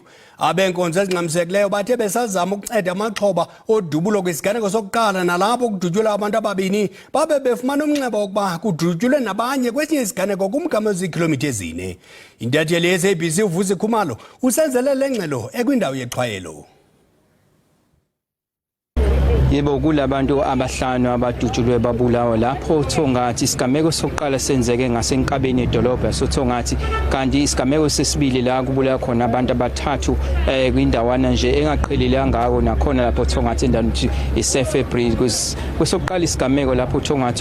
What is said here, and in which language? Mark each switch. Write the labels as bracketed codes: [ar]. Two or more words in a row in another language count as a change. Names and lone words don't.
[xh] Abenkonzo ezingxamisekileyo bathe besazama ukunceda amaxhoba odubulo kwisiganeko sokuqala nalapho kudutyulwe abantu ababini babe befumana umnxeba wokuba kudutyulwe nabanye kwesinye isiganeko kumgama ozikhilomitha ezine. Intatheli ye-SABC uvusi Khumalo usenzele le ngxelo ekwindawo yexhwayelo. [zu] Yebo kulabantu abahlanu abadutshulwe babulawa lapho thongathi isigameko sokuqala senzeke ngasenkabeni edolobha yasothongathi kanti isigameko sesibili la kubulawa khona abantu abathathu kwindawana nje engaqhelelanga ngako nakhona lapho thongathi endaweni ukuthi iSefebri kwesokuqala isigameko lapho thongathi